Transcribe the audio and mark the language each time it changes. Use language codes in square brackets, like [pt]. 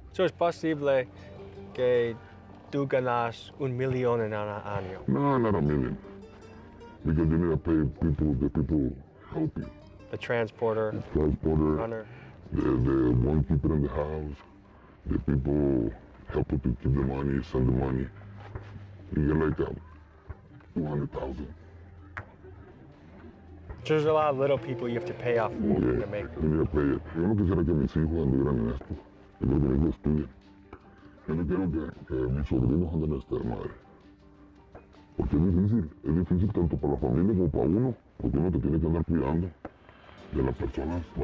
[es] So, ¿es posible que tú ganas $1 millón en un año? [en] No, not a million. Because you need to pay the people help you. The transporter, Transporter, runner. the one keeper in the house, the people help you to keep the money, send the money. You get like 200,000. There's a lot of little people you have to pay off Yeah, to make. you need to pay it. [es] Yo no quisiera que mis hijos anduvieran en esto. Yo quiero que mis hijos estudien. Yo no quiero que mis sobrinos anden en esta madre. Porque es difícil tanto para la familia como para uno, porque uno te tiene que andar cuidando de las personas.